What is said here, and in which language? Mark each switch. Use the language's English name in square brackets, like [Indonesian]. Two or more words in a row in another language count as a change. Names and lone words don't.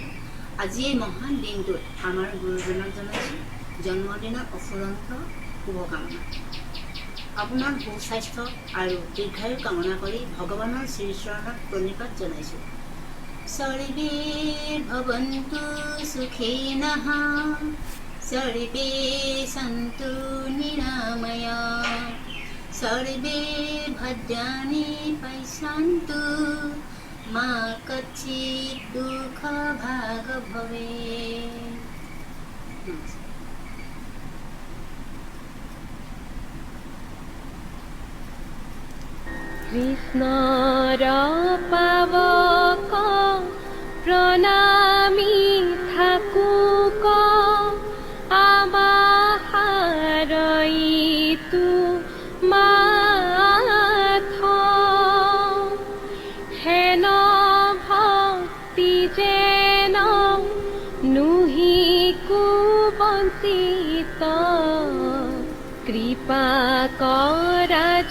[Assamese] আজি এই মহান দিনটোত আমাৰ গুৰুজনক জনাইছোঁ জন্মদিনৰ অফুৰন্ত শুভকামনা। আপোনাৰ সুস্বাস্থ্য আৰু দীৰ্ঘায়ু কামনা কৰি ভগৱানৰ শ্ৰীচৰণত প্ৰণিপাত জনাইছোঁ। [Sanskrit] सर्वे भवन्तु सुखिनः सर्वे सन्तु निरामया सर्वे भद्राणि पश्यन्तु मा कच्चित् दुःखभाग् भवेत्। [Assamese] কৃষ্ণৰ পাৱক প্ৰণামী থাকোক আমাহাৰইতো মাথ হেন ভক্তি যেন নুহিকো বঞ্চিত কৃপা কৰা